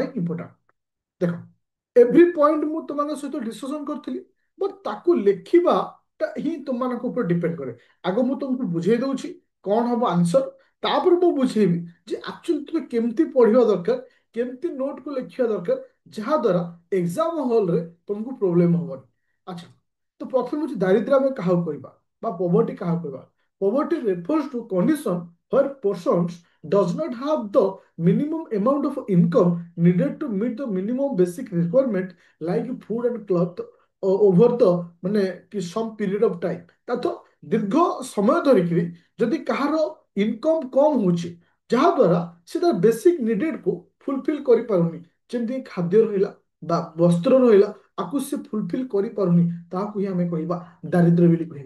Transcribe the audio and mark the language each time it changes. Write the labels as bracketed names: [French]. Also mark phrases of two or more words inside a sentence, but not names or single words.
[Odia] ପାଇଁ ଇମ୍ପୋର୍ଟାଣ୍ଟ ଦେଖ [English] every point [Odia] ମୁଁ ତୁମମାନଙ୍କ ସହିତ ଡିସ୍କସନ କରିଥିଲି ବଟ୍ ତାକୁ ଲେଖିବାଟା ହିଁ ତୁମମାନଙ୍କ ଉପରେ ଡିପେଣ୍ଡ କରେ ଆଗ ମୁଁ ତୁମକୁ ବୁଝେଇ ଦଉଛି କଣ ହବ ଆନ୍ସର ତାପରେ ମୁଁ ବୁଝେଇବି ଯେ ଆକ୍ଚୁଆଲି ତୁମେ କେମିତି ପଢିବା ଦରକାର କେମିତି ନୋଟକୁ ଲେଖିବା ଦରକାର ଯାହାଦ୍ୱାରା [English] exam hallରେ [Odia] ତୁମକୁ ପ୍ରୋବ୍ଲେମ ହବନି ଆଚ୍ଛା ତ ପ୍ରଥମେ ହଉଛି ଦାରିଦ୍ର୍ୟ ଆମେ କାହାକୁ କହିବା বা poverty କାହାକୁ କହିବା? [English] Poverty refers to condition where persons does not have the minimum amount of income needed to meet the minimum basic requirement like food and cloth over the [Odia] ମାନେ କି [English] some period of time। [Odia] ତାତ ଦୀର୍ଘ ସମୟ ଧରିକିରି ଯଦି କାହାର ଇନକମ୍ କମ୍ ହଉଛି ଯାହା ଦ୍ୱାରା ସେ ତାର [English] basic neededକୁ [Odia] ଫୁଲଫିଲ୍ କରିପାରୁନି, ଯେମିତି ଖାଦ୍ୟ ରହିଲା ବା ବସ୍ତ୍ର ରହିଲା, ଆକୁ ସେ ଫୁଲଫିଲ୍ କରିପାରୁନି, ତାହାକୁ ହିଁ ଆମେ କହିବା ଦାରିଦ୍ର୍ୟ ବୋଲି କହିବା।